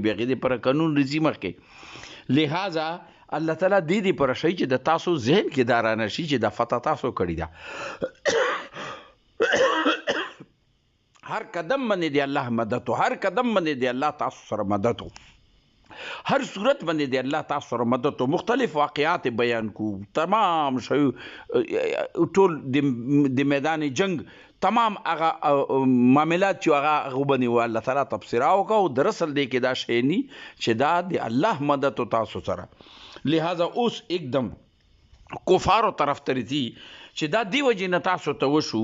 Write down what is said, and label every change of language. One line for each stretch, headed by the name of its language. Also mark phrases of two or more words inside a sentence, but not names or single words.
Pashto: بیا هغې دپاره قانون راځي مخکې. لہذا الله تعالی دې دپاره ښایي چې د تاسو ذهن کې دا رانه شي چې دا فتح تاسو کړې ده. هر قدم باندې د الله مدد و، هر قدم باندې د الله تاسو سره مدد و، هر صورت باندې د الله تاسو سره مدد و. مختلف واقعات بیان کو، تمام شی ټول د میدان جنگ تمام هغه معاملات چې هغه باندې و الله تعالی تبصره وکړه. دراصل دی کې دا شی نی چې دا د الله مدد و تاسو سره. لہذا اوس एकदम کفارو طرف ته رځي چې دا دی وجې نه تاسو ته وشو.